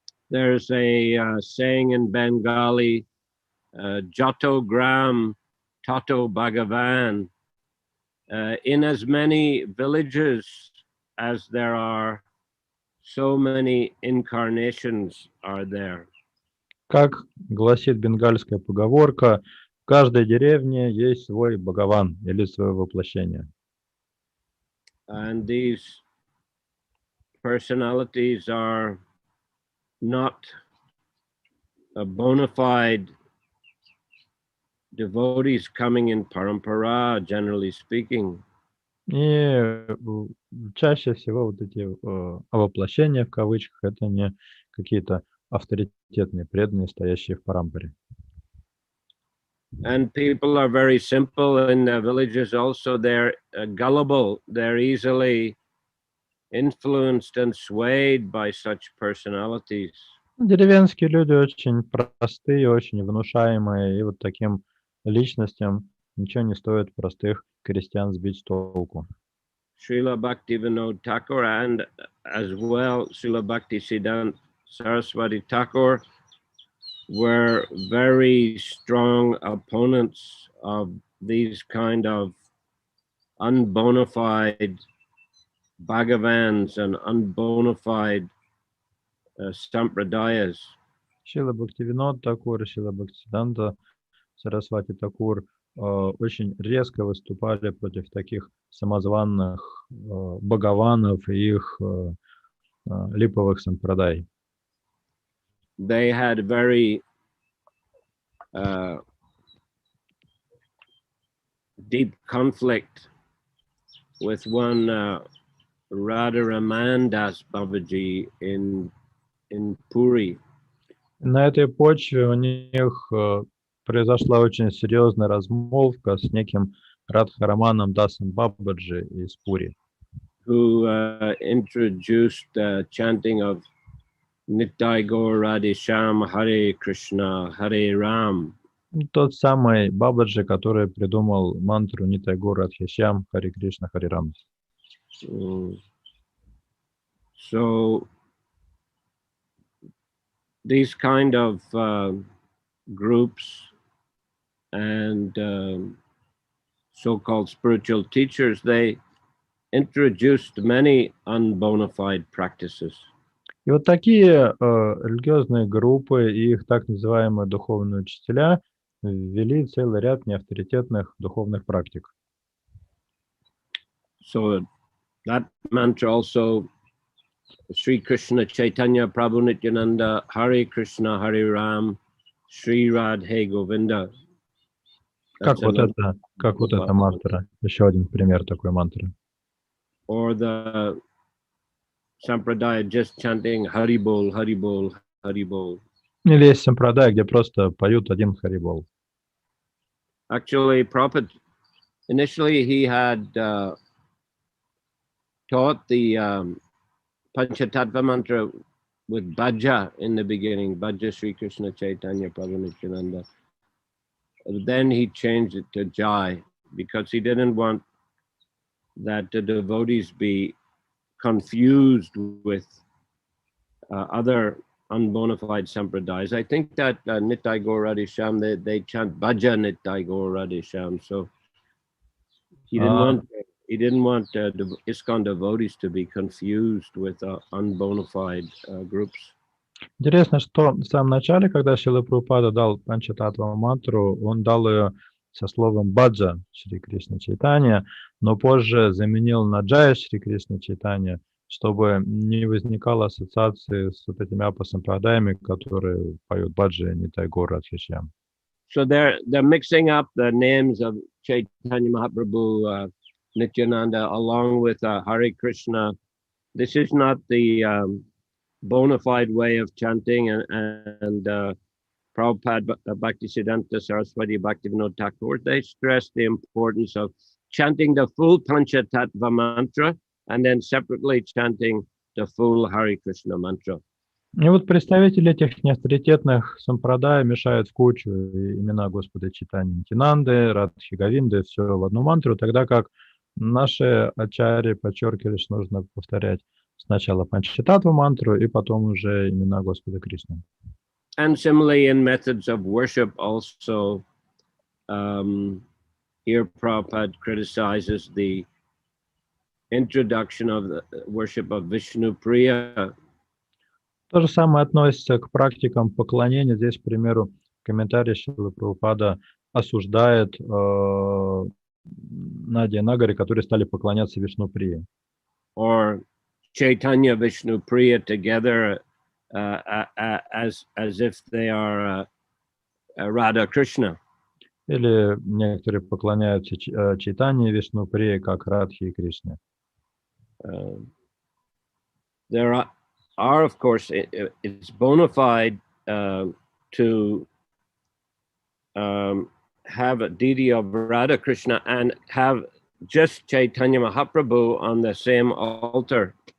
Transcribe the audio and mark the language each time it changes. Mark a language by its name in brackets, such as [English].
[English] There's a saying in Bengali, [Bangla] Jato Gram Tato Bhagavan. [English] In as many villages as there are, so many incarnations are there. [Russian] Как гласит бенгальская поговорка, в каждой деревне есть свой Бхагаван или свое воплощение. [English] And these personalities are not a bona fide devotees coming in parampara, generally speaking. [Russian] И чаще всего вот эти воплощения, в кавычках, это не какие-то авторитетные преданные, стоящие в парампаре. [English] And people are very simple in the villages also. They're gullible. They're easily influenced and swayed by such personalities. [Russian] Деревенские люди очень простые, очень внушаемые, и вот таким личностям ничего не стоит простых крестьян сбить с толку. [English] Srila Bhaktivinoda Thakur and as well Srila Bhaktisiddhanta Saraswati Thakur were very strong opponents of these kind of unbona fide Bhagavans and unbona fide sampradayas. [Russian] Шрила Бхактивинода Такур и Шрила Бхактисиддханта Сарасвати Такур очень резко выступали против таких самозванных бхагаванов и их липовых сампрадай. [English] They had very deep conflict with one Radharaman Das Babaji in Puri. [Russian] На этой почве у них произошла очень серьезная размолвка с неким Радхараманом Дасом Бабаджи из Пури, [English] who introduced the chanting of Nitai Gaur Radhe Shyam Hare Krishna Hare Ram. [Russian] Тот самый Бабаджи, который придумал мантру Нитай Гаур Радхе Шьям Харе Кришна Харе Рам. [English] So these kind of groups and so-called spiritual teachers, they introduced many unbona fide practices. [Russian] И вот такие религиозные группы и их так называемые духовные учителя ввели целый ряд неавторитетных духовных практик. [English] So that mantra also, Sri Krishna Chaitanya Prabhu Nityananda, Hare Krishna Hare Ram, Sri Radhe Govinda. [Russian] Как вот эта мантра, еще один пример такой мантры. [English] Or the Sampradaya just chanting Hari Bol, Hari Bol, Hari Bol. [Russian] Или есть сампрадай, где просто поют один харибол. [English] Actually, Prabhupada, initially he had taught the Panchatattva mantra with Bhaja in the beginning, Bhaja Sri Krishna Chaitanya Prabhu Nityananda. Then he changed it to Jai because he didn't want that the devotees be confused with other unbona fide sampradayas. I think that Nitai Gaur Radhe Shyam, they chant Bhaja Nitai Gaur Radhe Shyam. So he didn't want the ISKCON devotees to be confused with unbona fide groups. [Russian] Интересно, что в самом начале, когда Шрила Прабхупада дал Панчататтва мантру, он дал ее со словом Баджа Шри Кришна Чайтанья, но позже заменил на Джая Шри Кришна Чайтанья, чтобы не возникало ассоциации с вот этими апасампрадаями, которые поют Баджа Нитай Гаур Радхе Шьям. [English] So they're mixing up the names of Chaitanya Mahaprabhu, Nityananda, along with Hare Krishna. This is not the bona fide way of chanting, and Prabhupada, Bhaktisiddhanta Saraswati, Bhaktivinoda Thakur, they stress the importance of chanting the full Panchatattva mantra and then separately chanting the full Hare Krishna mantra. [Russian] И вот представители этих неавторитетных сампрадай мешают в кучу имена Господа Чайтаньи Нитянанды, Радхи Говинды, все в одну мантру, тогда как наши ачарьи подчеркивали, что нужно повторять сначала Панчататтва мантру и потом уже имена Господа Кришны. [English] And similarly in methods of worship also, here Prabhupada criticizes the introduction of the worship of Vishnu Priya. [Russian] То же самое относится к практикам поклонения. Здесь, к примеру, комментарий Шрилы Прабхупада осуждает Надя и Нагари, которые стали поклоняться Вишну Прие. [English] Or Chaitanya Vishnu Priya together as if they are Radha Krishna. [Russian] Или некоторые поклоняются Чайтанье Вишну Прие, как Радхи и Кришне. [English] There are, of course, it's bona fide to have a deity of Radha Krishna and have just Chaitanya Mahaprabhu on the same altar.